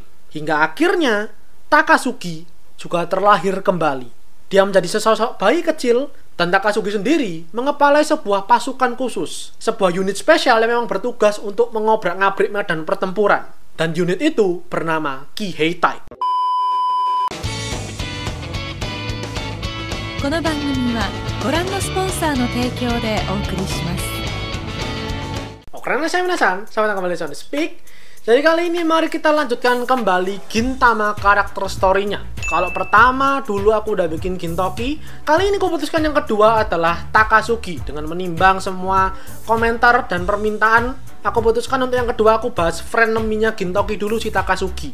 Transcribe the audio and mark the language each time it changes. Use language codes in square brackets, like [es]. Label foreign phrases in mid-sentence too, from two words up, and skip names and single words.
[id] Hingga akhirnya, Takasugi juga terlahir kembali. Dia menjadi sesosok bayi kecil, dan Takasugi sendiri mengepalai sebuah pasukan khusus, sebuah unit spesial yang memang bertugas untuk mengobrak-ngabrik medan pertempuran. Dan unit itu bernama Kiheitai. [ja] この番組はご覧のスポンサーの提供でお送りします。 [id] Oke, saya Minasan, selamat datang kembali di Sound Speak. Jadi kali ini mari kita lanjutkan kembali Gintama karakter story-nya. Kalau pertama dulu aku udah bikin Gintoki, kali ini aku putuskan yang kedua adalah Takasugi. Dengan menimbang semua komentar dan permintaan, aku putuskan untuk yang kedua aku bahas frenemy-nya Gintoki dulu, si Takasugi.